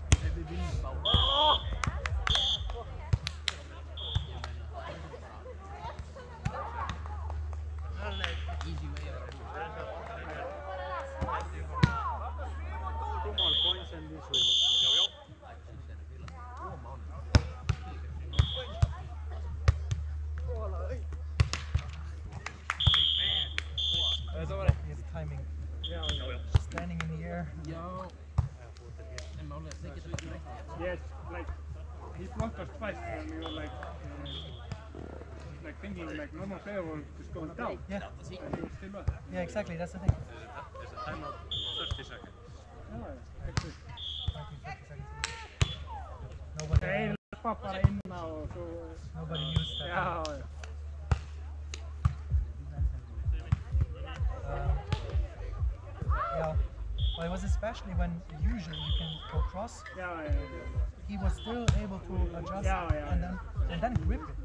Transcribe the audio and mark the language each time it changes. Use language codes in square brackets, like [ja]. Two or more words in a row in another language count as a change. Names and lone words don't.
[is] við viljum fá. [en] Easy way of it. Two more points and this will. His timing. Standing in the air. [is] Já. En málega þeir geta ekki rætt. [en] Yes, like he blocked us twice and we were like thinking like normal player will just go down. Yeah. And he was still up. Yeah, exactly. That's the thing. There's a timeout 30 seconds. Yeah, actually. 30 seconds. Nobody. [is] Hey, lappa bara inn á og svo. [en] Nobody used that. [is] Já. [en] Yeah. Well, it was especially when usually you can go cross. Yeah. He was still able to adjust Yeah. and then grip it.